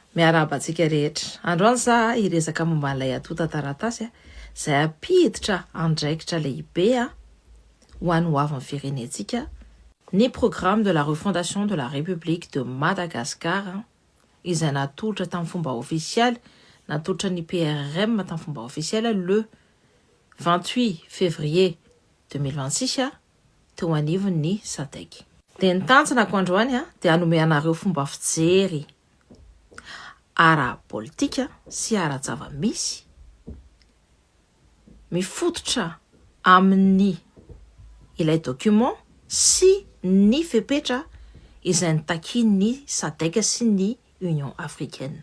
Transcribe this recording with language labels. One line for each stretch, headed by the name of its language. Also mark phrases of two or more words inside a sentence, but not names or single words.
Malagasy: Miaraba antsika rehetra. Androany za hiresaka momba n'ilay atota taratasy izay ampiditra andraikitra lehibe ho an'ny ho avin'ny firenentsika ny programme de la refondation de la République de Madagascar izay natolotra tamin'ny fomba officiel, natolotra ny PRM tamin'ny fomba officiel
French: le 28 février 2026
Malagasy: teo anivon'ny SADC. Dia ny tanjonako androany dia hanome anareo fomba fijery ara-politika sy ara-java-misy mifototra amin'ny ilay document sy ny fepetra izay nitakian'ny SADC sy ny Union africaine.